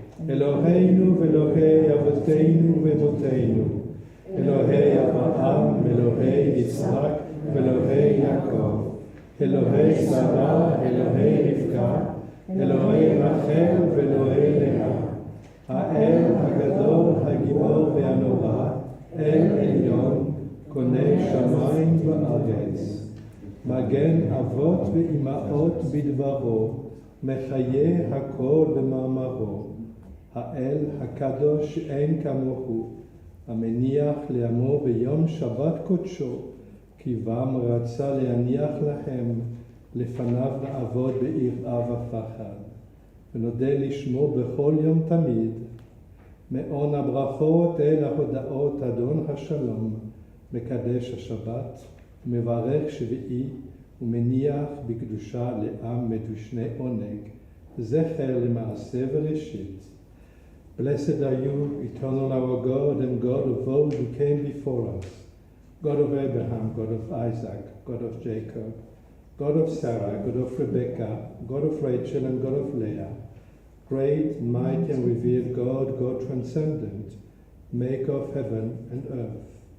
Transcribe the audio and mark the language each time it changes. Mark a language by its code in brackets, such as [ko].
[he] Eloheinu ve'Elohei Avoteinu ve'Emoteinu, Elohei Avraham ve'Elohei Yitzhak ve'Elohei Yaakov, Elohei Sarah, Elohei Rivka, Elohei Rachel ve'Elohei Leah, האל הגדול, הגיבור והנורא, אל עליון, קונה שמיים וארץ. מגן אבות ואימהות בדברו, מחיה הכל במאמרו. האל הקדוש שאין כמוהו, המניח לעמו ביום שבת קודשו, כי בם רצה להניח לכם, לפניו לעבוד ביראה ופחד. ונודה לשמו בכל יום תמיד, מעון הברכות אל ההודעות אדון השלום, מקדש השבת, מברך שביעי ומניח בקדושה לעם מדושני עונג, זכר למעשה וראשית. [en] Blessed are you, eternal our God and God of those who came before us, God of Abraham, God of Isaac, God of Jacob, God of Sarah, God of Rebekka, God of Rachel and God of Leah, great, mighty and revered God, God transcendent, maker of heaven and earth.